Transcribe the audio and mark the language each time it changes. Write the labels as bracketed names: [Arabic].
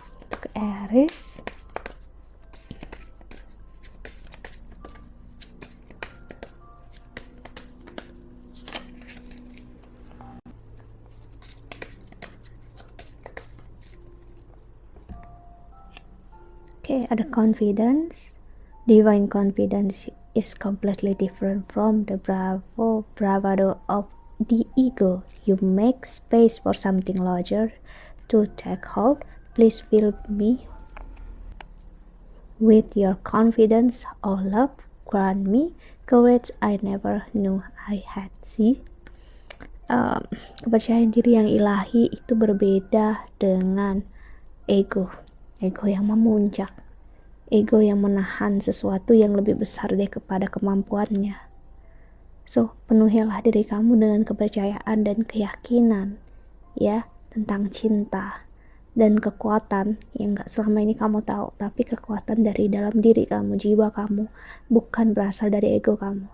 [Indonesian] Untuk Aries, ada confidence. [English] Divine confidence is completely different from the bravado of the ego. You make space for something larger to take hold. Please fill me with your confidence, oh love, grant me courage I never knew I had. [Indonesian] See, kepercayaan diri yang ilahi itu berbeda dengan ego yang memuncak, ego yang menahan sesuatu yang lebih besar deh kepada kemampuannya. So, penuhilah diri kamu dengan kepercayaan dan keyakinan ya tentang cinta dan kekuatan yang gak selama ini kamu tahu, tapi kekuatan dari dalam diri kamu, jiwa kamu, bukan berasal dari ego kamu.